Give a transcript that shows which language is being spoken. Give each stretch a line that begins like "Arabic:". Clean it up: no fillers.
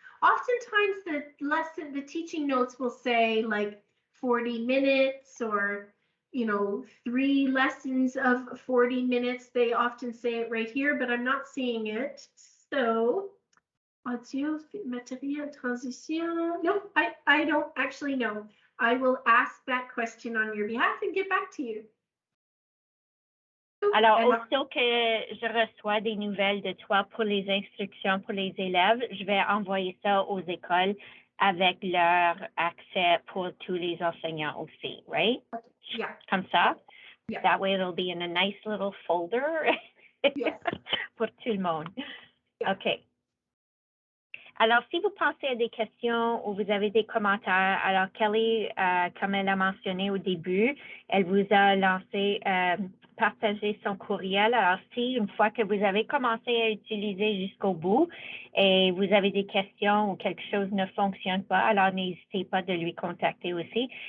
English: Oftentimes the teaching notes will say like 40 minutes or, 3 lessons of 40 minutes. They often say it right here, but I'm not seeing it. So, audio, matériel, transition. No, I don't actually know. I will ask that question on your behalf and get back to you.
French: Alors, aussitôt que je reçois des nouvelles de toi pour les instructions pour les élèves, je vais envoyer ça aux écoles avec leur accès pour tous les enseignants aussi,
English: right? Yeah.
French: Comme ça?
English: Yeah. That way it'll be in a nice little folder Yes.
French: pour tout le monde.
English: Yeah. OK.
French: Alors, si vous pensez à des questions ou vous avez des commentaires, alors Kelly, comme elle a mentionné au début, elle vous a lancé partager son courriel. Alors, si une fois que vous avez commencé à utiliser jusqu'au bout et vous avez des questions ou quelque chose ne fonctionne pas, alors n'hésitez pas de lui contacter aussi.